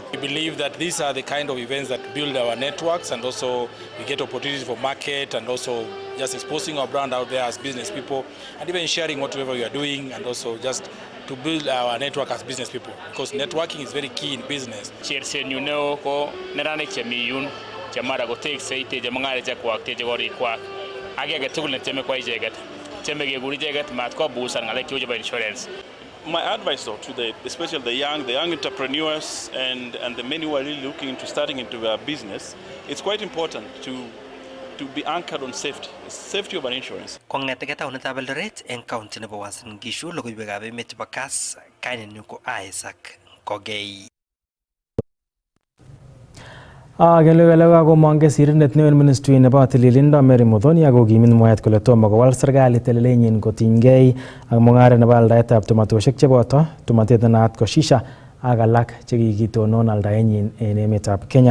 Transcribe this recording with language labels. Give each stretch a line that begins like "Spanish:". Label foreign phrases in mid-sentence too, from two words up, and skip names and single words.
English: We believe that these are the kind of events that build our networks, and also we get opportunities for market and also just exposing our brand out there as business people, and even sharing whatever we are doing, and also just to build our network as business people, because networking is very key in business.
Kalenjin: Chersen
English: you know
Kalenjin: ko neranik chemiyun chamara ko tekse ite jamangare chakwak te jagori kwak age tugul ne teme kwa icheket teme kegur icheket mat ko busan ngalek cheu chebo insurance.
English: My advice though to especially the young entrepreneurs and the many who are really looking into starting into their business, it's quite important to be anchored on safety of an insurance.
Kalenjin: Kong'eteke taonitab Eldoret eng county nebo Uasin Gishu logoiwekab emet chebo Kass kainenyu ko Isaac Kogei. Kelewelewa komong kesirindet neo en ministry nebo tililindo Mary Muthoni akokimit mwaet kole tomo kowal serikali telelenyin kotinygei ak mung'aret nebo aldaetab tumatosiek cheboto tumatet nenaat ko shisha ak alak chekikitonon aldaenyin en emetab Kenya.